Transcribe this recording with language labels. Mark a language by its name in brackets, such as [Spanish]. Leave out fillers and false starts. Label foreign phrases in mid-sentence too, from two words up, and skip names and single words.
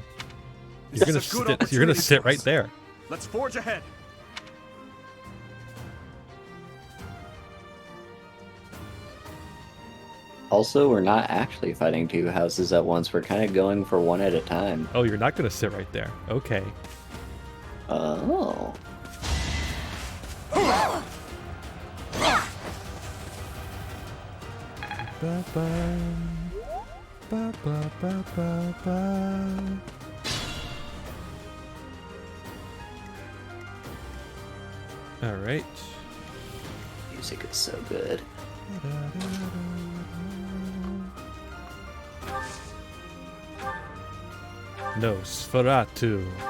[English] This is a good You're gonna opportunity sit for right us. there. Let's forge ahead. Also, we're not actually fighting 2 houses at once. We're kind of going for one at a time. Oh, you're not gonna sit right there. Okay. Oh. Ba ba ba ba ba ba ba. All right. Music is so good. Nosferatu.